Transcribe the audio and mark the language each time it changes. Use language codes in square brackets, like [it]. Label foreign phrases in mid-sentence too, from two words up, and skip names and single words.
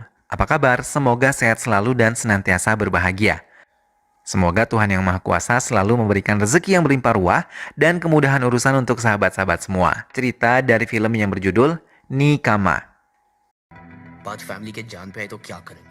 [id] Apa kabar? Semoga sehat selalu dan senantiasa berbahagia. Semoga Tuhan Yang Maha Kuasa selalu memberikan rezeki yang berlimpah ruah dan kemudahan urusan untuk sahabat-sahabat semua. Cerita dari film yang berjudul Nikama. [hi] बात फैमिली के जान पे है तो क्या करेंगे?